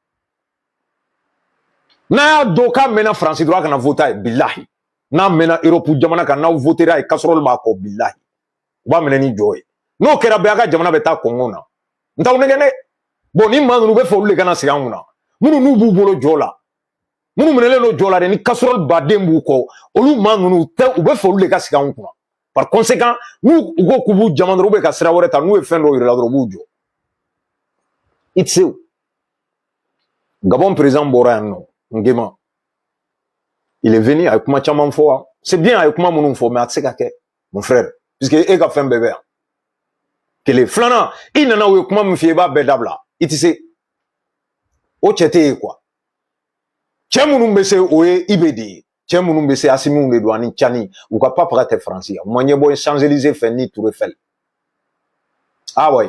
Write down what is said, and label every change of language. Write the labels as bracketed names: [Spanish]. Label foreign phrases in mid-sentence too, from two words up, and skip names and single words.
[Bambara] n'a y'a dɔn k'a mɛnna faransi dɔrɔn a kana voter ye bilahi n'a mɛnna Europe jamana kan n'aw votera ye casserole b'a kɔ bilahi u b'a minɛ ni jɔ ye n'o kɛra bɛɛ a ka jamana bɛ taa kɔngɔ na n t'aw nɛgɛ dɛ bon ni maa ninnu bɛ fɛ olu de kana segin an kunna minnu n'u b'u bolo jɔ la minnu minɛlen don jɔ la dɛ ni casserole baden b'u kɔ olu maa ninnu tɛ u bɛ fɛ olu de ka segin an kunna [French] par conséquent [Bambara] n'u u ko k'u b'u jama dɔrɔn u bɛ ka sira wɛrɛ ta n'u ye fɛn dɔw yira la dɔrɔn u b'u jɔ i tɛ se o Gabon président bɔra yan nɔ Nguema [French] il est venu [Bambara] a ye kuma caman fɔ [French] c'est bien [Bambara] a ye kuma minnu fɔ mais a tɛ se ka kɛ [French] mon frère puisque [Bambara] e ka fɛn bɛɛ bɛ yan kelen filanan i nana u ye kuma min f'i ye i b'a bɛɛ dabila i tɛ se o cɛ tɛ ye quoi cɛ minnu bɛ se o ye IB de ye cɛ minnu bɛ se Assimiw de don ani Tchani u ka papaga tɛ Faransi ye u ma ɲɛbɔ Champs-Élysées fɛ ni Tour Eiffel [French] ah ouais